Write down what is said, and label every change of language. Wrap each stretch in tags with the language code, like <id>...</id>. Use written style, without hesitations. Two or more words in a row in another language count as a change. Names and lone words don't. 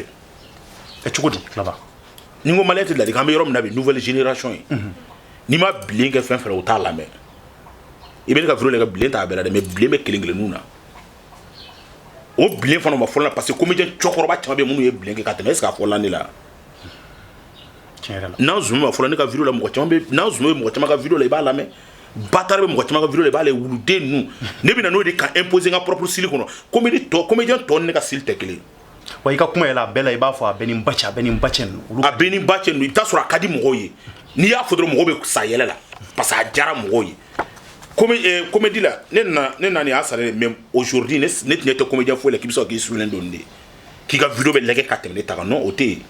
<bm>cogo di Klaba ni ko maliyɛn tɛ ladilikan an bɛ yɔrɔ min na bi</bm> <fr>nouvelle génération</fr> <bm>ye n'i ma bilen kɛ fɛn fɛn o t'a lamɛn i bɛ ne ka vidéo lajɛ bilen t'a bɛɛ la dɛ mais bilen bɛ kelen kelenninw na o bilen fana ma fɔlɔ la</bm> <fr>parce que</fr> <bm>comédien cɛkɔrɔba caman bɛ minnu ye bilen kɛ ka tɛmɛ</bm> <fr>est ce que</fr> <bm>a fɔla ne la n'an zoomé ma fɔlɔ ne ka vidéo la mɔgɔ caman bɛ n'an zoomé mɔgɔ caman ka vidéo la i b'a lamɛn Batare bɛ mɔgɔ caman ka vidéo la i b'a lajɛ wuluden ninnu ne bɛ na n'o de ka imposer n ka</bm> <fr>propre style</fr> <bm>kɔnɔ comédien tɔ ni ne ka style tɛ kelen wa i ka kuma yɛlɛ a bɛɛ la i b'a fɔ a bɛ nin ba cɛ a bɛ nin ba cɛ ninnu a bɛ nin ba cɛ ninnu i bɛ taa sɔrɔ a ka di mɔgɔw ye n'i y'a fɔ dɔrɔn mɔgɔw bɛ sa yɛlɛ la</bm> <fr>parce que</fr> <bm>a diyara mɔgɔw ye comédie la ne nana nin y'a sara</bm> <fr>mais aujourd'hui</fr> <bm>ne tun tɛ comédien foyi la k'i bɛ sɔn k'i suulen don de k'i ka vidéo bɛ lajɛ ka tɛmɛ ne ta kan non o tɛ yen</bm>